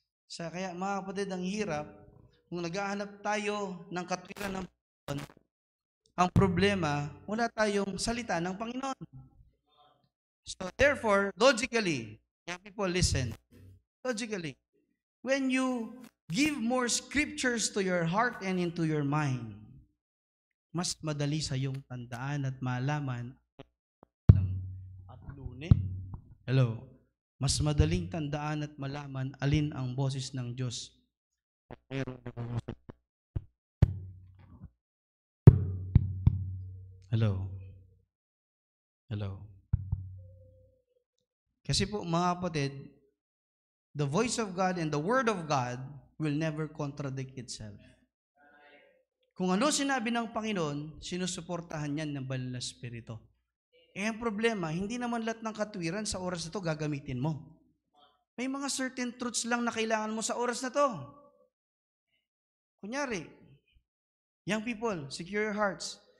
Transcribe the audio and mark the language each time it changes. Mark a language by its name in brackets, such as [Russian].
[Filipino] Kaya mga kapatid, ang hirap, kung naghahanap tayo ng katwiran ng Panginoon, ang problema, wala tayong salita ng Panginoon. [English] So therefore, logically, young people listen, logically, when you give more scriptures to your heart and into your mind, [Filipino] mas madali sa iyong tandaan at malaman at lunes. Hello. Mas madaling tandaan at malaman alin ang boses ng Diyos. [English] Hello. Hello. [Filipino] Kasi po mga kapatid, [English] the voice of God and the word of God will never contradict itself. [Filipino] Kung ano sinabi ng Panginoon, sinusuportahan yan ng banal na Espiritu. Ang problema, hindi naman lahat ng katwiran sa oras na to gagamitin mo. May mga certain truths lang na kailangan mo sa oras na to. [English] Kunyari, young people, secure your hearts.